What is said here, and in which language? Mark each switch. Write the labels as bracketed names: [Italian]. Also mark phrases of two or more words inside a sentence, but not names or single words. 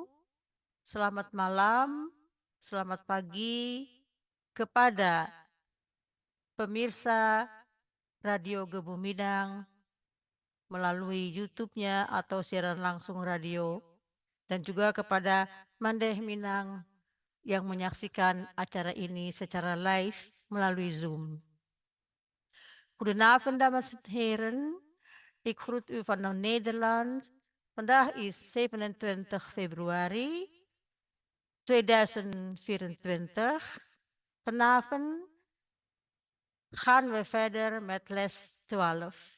[Indonesian] Selamat malam, selamat pagi kepada pemirsa Radio Gebu Midang melalui YouTube-nya atau siaran langsung radio dan juga kepada Mandeh Minang yang menyaksikan acara ini secara live melalui Zoom. [Dutch] Goedenavond dames en heren, ik groet u vanuit Nederland. Vandaag is 27 februari 2024. Vanavond gaan we verder met les 12.